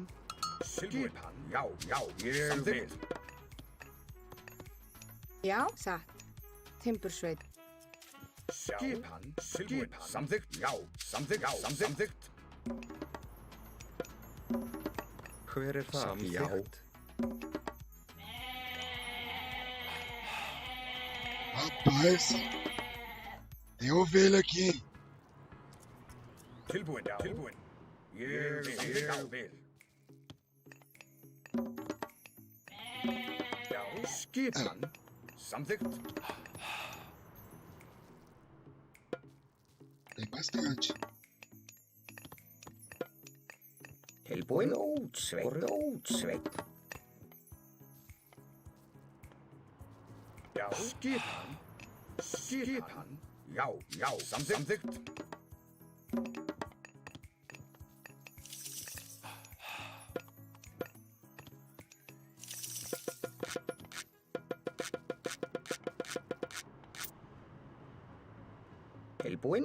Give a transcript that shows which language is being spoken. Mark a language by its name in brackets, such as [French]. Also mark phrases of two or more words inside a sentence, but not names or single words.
[Icelandic] Skipan. Já. Ég vil. Já, satt. Timbursveit. Skipan. Samþykkt. Já. Samþykkt. Hver er það? Samþykkt. [Portuguese] Rapaz, tem ovelha aqui, hein? [Icelandic] Tilbúinn. Ég vil. Já. Skipan. Samþykkt. [Portuguese] Tem bastante. [Icelandic] Tilbúinn Ótsveit. Já. Skipan. Já. Samþykkt. Tilbúinn?